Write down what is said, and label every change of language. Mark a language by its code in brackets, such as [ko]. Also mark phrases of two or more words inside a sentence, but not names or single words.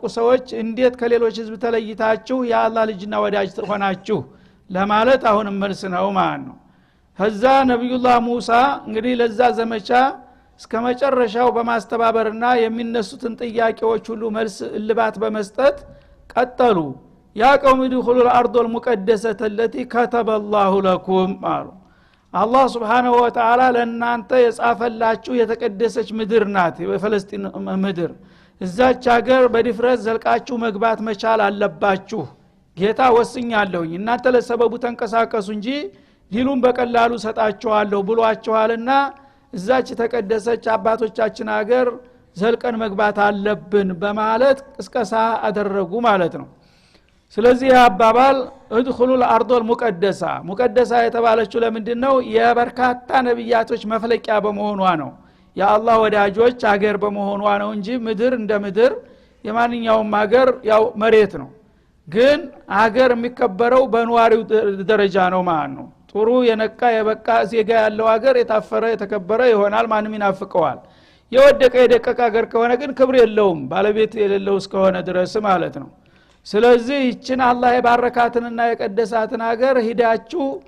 [am] ሰዎች እንዴት ከሌሎች ህዝብ ተለይታችሁ የአላህ ልጅና ወዳጅ ሆናችሁ ለማለት አሁንም መልስ ነው ማለት ነው ከዛ ነብዩላህ ሙሳ እንግዲህ ለዛ ዘመቻ እስከ መጨረሻው በማስተባበርና የሚነሱትን ጥያቄዎች ሁሉ መልስ እልባት በመስጠት ቀጠሉ [ar] يا قوم ادخلوا الارض المقدسه التي كتب الله لكم [am] አላህ [ar] سبحانه وتعالى [am] ለእናንተ የጻፈላችሁ የተቀደሰች ምድር ናት የፍልስጤም ምድር እዛች ሀገር በድፍረት ዘልቃችሁ መግባት መቻል አለባችሁ ጌታ ወስኛለሁኝ እናንተ ለሰበቡ ተንቀሳቀሱ እንጂ ዲሉን በቀላሉ ሰጣችኋለሁ ብሏችኋልና እዛች ተቀደሰች አባቶቻችን ሀገር ዘልቀን መግባት አለብን በማለት ቅስቀሳ አደረጉ ማለት ነው ስለዚህ አባባል [ar] ادخلوا الارض المقدسه [am] ሙቀደሳ የተባለችው ለምንድነው የበርካታ ነብያቶች መፍለቂያ በመሆኗ ነው የአላህ ወዳጆች ሀገር በመሆኗ ነው እንጂ ምድር እንደ ምድር የማንኛውም ሀገር ያው መሬት ነው ግን ሀገር የሚከበረው በነዋሪው ደረጃ ነው ማለት ነው ጥሩ የነቃ የበቃ ዜጋ ያለው ሀገር የታፈረ የተከበረ ይሆናል ማንም ይናፍቀዋል የወደቀ የደቀቀ ሀገር ከሆነ ግን ክብር የለውም ባለቤት የሌለው እስከሆነ ድረስ ማለት ነው ስለዚህ ይችን አላህ የባረካትንና የቀደሳትን ሀገር ሂዳችሁ